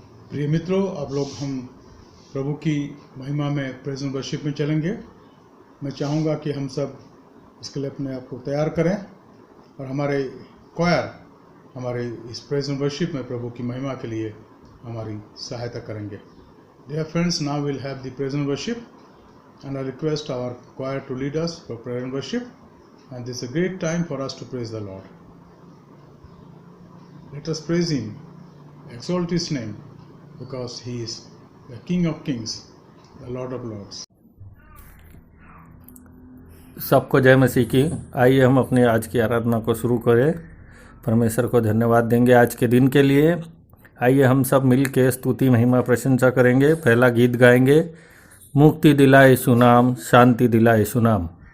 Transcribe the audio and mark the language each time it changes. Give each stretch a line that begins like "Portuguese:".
Hindi: प्रिय मित्रों, अब लोग हम प्रभु की महिमा में प्रेज़ एंड वर्शिप में चलेंगे। मैं चाहूँगा कि हम सब इसके लिए अपने आप को तैयार करें और हमारे क्वायर हमारे इस प्रेज़ एंड वर्शिप में प्रभु की महिमा के लिए हमारी सहायता करेंगे।
English: Dear friends, now we'll have the praise and worship, and I request our choir to lead us for prayer and worship, and this is a great time for us to praise the Lord. Let us praise Him, exalt His name, because He is the King of Kings, the Lord of Lords.
Hindi: सबको जय मसीह की। आइए हम अपनी आज की आराधना को शुरू करें। परमेश्वर को धन्यवाद देंगे आज के दिन के लिए। आइए हम सब मिल के स्तुति महिमा प्रशंसा करेंगे। पहला गीत गाएंगे, मुक्ति दिलाए यीशु नाम, शांति दिलाए यीशु नाम।